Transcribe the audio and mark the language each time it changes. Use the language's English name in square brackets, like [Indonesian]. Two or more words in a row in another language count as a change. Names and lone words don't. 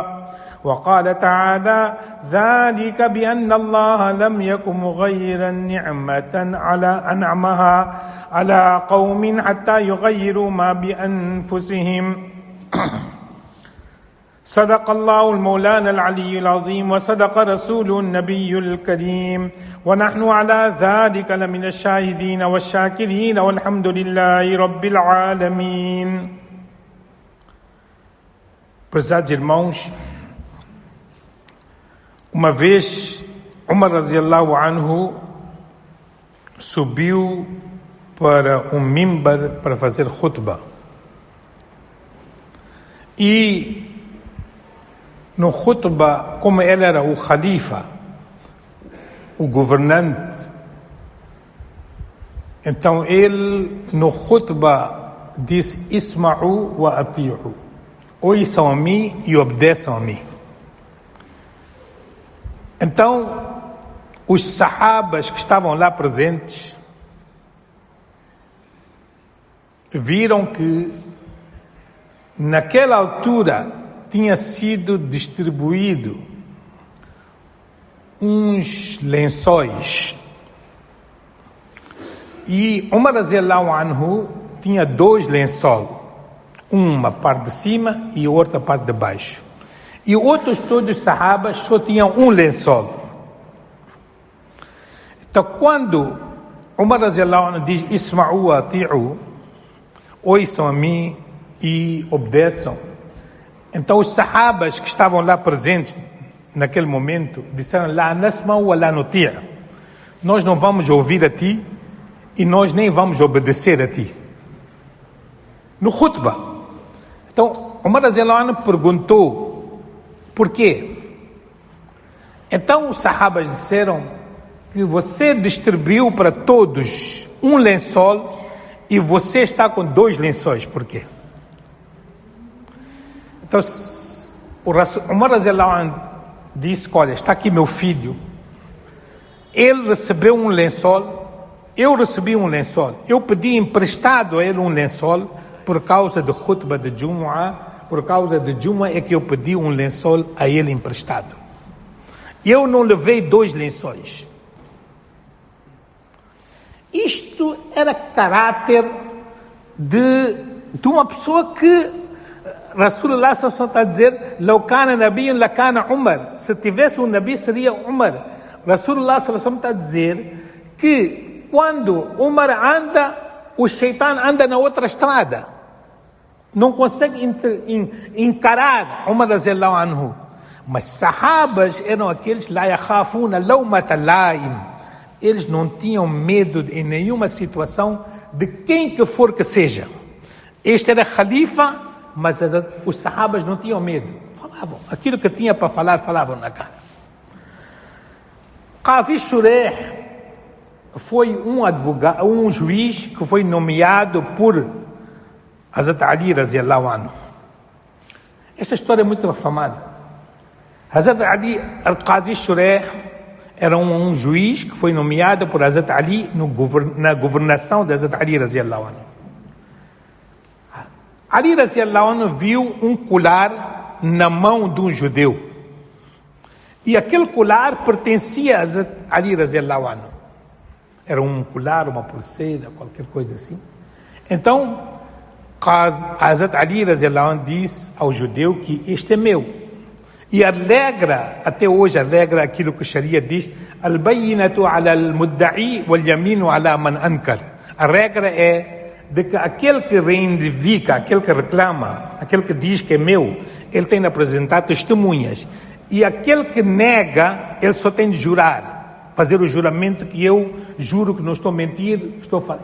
[Arabic] وقال تعالى: ذلك بأن الله لم يكن مغيرا نعمة على أنعمها على قوم حتى يغيروا ما بأنفسهم. صدق الله المولانا العلي العظيم وصدق رسوله النبي الكريم ونحن على ذلك لمن الشاهدين والشاكرين والحمد لله رب العالمين. [Portuguese] Prezados irmãos, uma vez Umar [Arabic] رضي الله عنه [Portuguese] subiu para um mimbar para fazer khutbah, e no khutbah, como ele era o khalifa, o governante, então ele no khutbah disse: [Arabic] اسمعوا وأطيعوا, [Portuguese] ouçam a mim e obedeçam a mim. Então os sahabas que estavam lá presentes viram que naquela altura tinha sido distribuído uns lençóis, e Umar [Arabic] رضي الله عنه [Portuguese] tinha dois lençóis, uma parte de cima e outra parte de baixo, e outros todos os sahabas só tinham um lençol. Então quando Umar [Arabic] رضي الله عنه [Portuguese] diz: [Arabic] اسمعوا وأطيعوا, [Portuguese] ouçam a mim e obedeçam, então os sahabas que estavam lá presentes naquele momento disseram: [Arabic] لا نسمع ولا نطيع', [Portuguese] nós não vamos ouvir a ti e nós nem vamos obedecer a ti. No khutbah. Então Umar [Arabic] رضي الله عنه [Portuguese] perguntou: por quê? Então os sahabas disseram que você distribuiu para todos um lençol e você está com dois lençóis, por quê? Então o Umar [Arabic] رضي الله عنه [Portuguese] disse: olha, está aqui meu filho, ele recebeu um lençol, eu recebi um lençol, eu pedi emprestado a ele um lençol por causa do khutbah de Jumu'ah, por causa de Jumu'ah é que eu pedi um lençol a ele emprestado. Eu não levei dois lençóis. Isto era caráter de uma pessoa que Rasulullah está a dizer: [Arabic] "لو كان نبي لكان عمر", [Portuguese] se tivesse um nabi seria Umar. Rasulullah está a dizer que quando Umar anda, o shaitan anda na outra estrada, não consegue encarar Umar [Arabic] رضي الله عنه. [Portuguese] Mas sahabas eram aqueles [Arabic] لا يخافون لومة لائم, [Portuguese] eles não tinham medo em nenhuma situação de quem que for que seja. Este era khalifa, mas os sahabas não tinham medo, falavam aquilo que tinha para falar, falavam na cara. Qazi Shureh foi um advogado, um juiz que foi nomeado por Hazrat Ali [Arabic] رضي الله عنه. [Portuguese] Esta história é muito afamada. Hazrat Ali, Qazi Shureh, era um juiz que foi nomeado por Hazrat Ali na governação de Hazrat Ali [Arabic] رضي الله عنه. [Portuguese] Ali [Arabic] رضي الله عنه [Portuguese] viu um colar na mão de um judeu E aquele colar pertencia a Hazrat Ali [Arabic] رضي الله عنه. [Portuguese] Era um colar, uma pulseira, qualquer coisa assim. Então, Hazrat Ali [Arabic] رضي الله عنه [Portuguese] disse ao judeu que este é meu. E alegra, até hoje alegra aquilo que a Sharia diz: [Arabic] البينة على المدعي واليمين على من أنكر. [Portuguese] A regra é de que aquele que reivindica, aquele que reclama, aquele que diz que é meu, ele tem de apresentar testemunhas. E aquele que nega, ele só tem de jurar, fazer o juramento que eu juro que não estou a mentir, estou a falar.